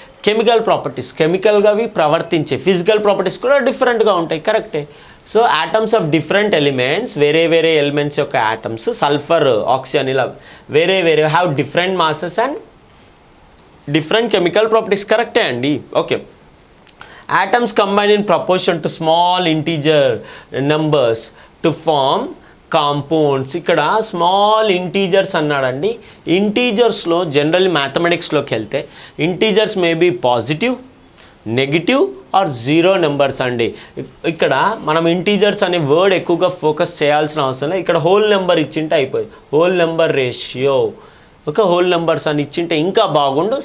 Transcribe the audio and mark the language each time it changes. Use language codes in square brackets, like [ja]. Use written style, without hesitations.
[te] Chemical properties, కెమికల్గా అవి ప్రవర్తించే physical properties కూడా డిఫరెంట్గా ఉంటాయి, కరెక్టే. [en] so atoms of different elements, [te] వేరే వేరే ఎలిమెంట్స్ యొక్క ఆటమ్స్, సల్ఫర్, ఆక్సిజన్, ఇలా వేరే వేరే [en] have different masses and different chemical properties, [te] కరెక్టే అండి. [en] Okay, atoms combine in proportion to small integer numbers to form compounds. [te] ఇక్కడ స్మాల్ ఇంటీజర్స్ అన్నాడండి. ఇంటీజర్స్లో జనరల్లీ మ్యాథమెటిక్స్లోకి వెళ్తే integers [en] may be positive, negative or zero numbers [te] అండి. ఇక్కడ మనం ఇంటీజర్స్ అనే word ఎక్కువగా ఫోకస్ చేయాల్సిన అవసరం లేదు. ఇక్కడ హోల్ నెంబర్ ఇచ్చింటే అయిపోయింది, whole number ratio, okay, whole numbers అని ఇచ్చింటే ఇంకా బాగుండు.